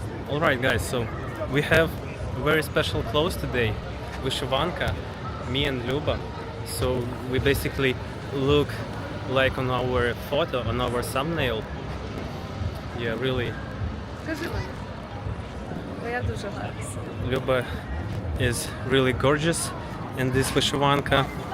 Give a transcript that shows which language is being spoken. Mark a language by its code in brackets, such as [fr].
[en] Alright guys, so we have very special clothes today. Вышиванка, me and Luba. So we basically look like on our photo, on our thumbnail. Yeah, really. [uk] Скажи мені, бо я дуже гарна. [en] Luba is really gorgeous in this вишиванка.